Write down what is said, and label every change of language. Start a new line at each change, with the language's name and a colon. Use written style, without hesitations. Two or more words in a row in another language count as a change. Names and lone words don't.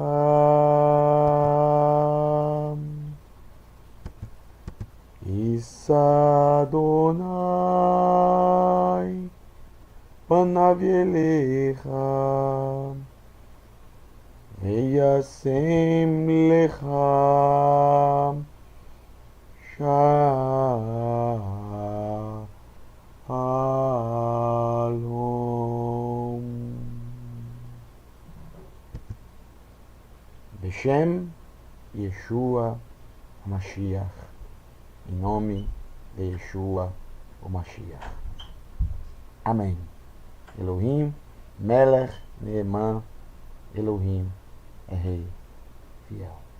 Hebrew: יישא אדוני פניו אליך וישם לך שלום. בשם ישוע המשיח,
Portuguese: em nome de Yeshua o Mashiach. Amém.
Hebrew: אלוהים מלך נאמן,
Portuguese: Elohim é Rei fiel.